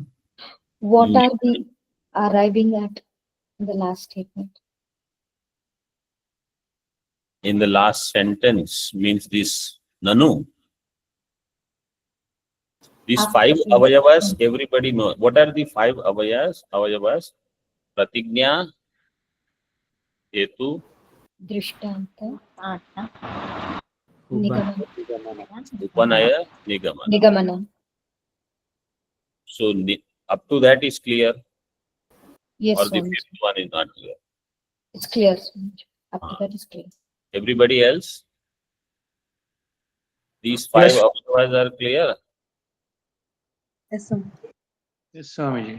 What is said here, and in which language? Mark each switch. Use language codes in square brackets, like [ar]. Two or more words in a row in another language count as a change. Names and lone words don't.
[en] What Mm. are we arriving at in the last statement? In the last sentence means this Nanu. These After five the- avayavas, everybody knows. What are the five avayas? [sa] Avayavas? Pratignya, Hetu, Drishtanta, Upa- Nigamana. Upanaya, Nigamana. Nigamana. [en] So up to that is clear, Yes, or the Swamiji. fifth one is not clear. It's clear, Swamiji. Up to that is clear. Everybody else? These five Yes. avayavas are clear? Yes, Swamiji.